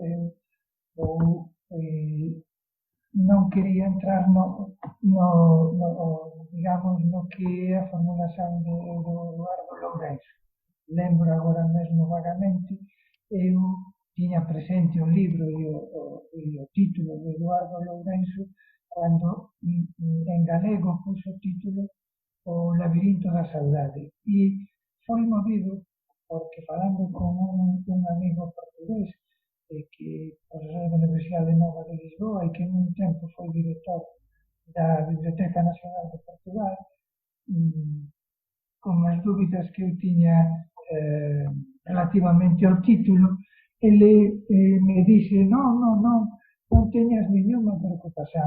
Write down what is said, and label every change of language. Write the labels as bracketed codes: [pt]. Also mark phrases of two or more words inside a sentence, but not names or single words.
[pt] Eu não queria entrar digamos, no que é a formulação do Eduardo Lourenço. Lembro agora mesmo vagamente, eu tinha presente o livro e o título de Eduardo Lourenço quando em galego puso o título O Labirinto da Saudade. [gl] E foi movido porque, falando con un amigo portugués que profesor da Universidade Nova de Lisboa e que en un tempo foi director da Biblioteca Nacional de Portugal, con as dúbidas que eu tiña relativamente ao título, ele me dixe, non teñas nenhuma preocupación.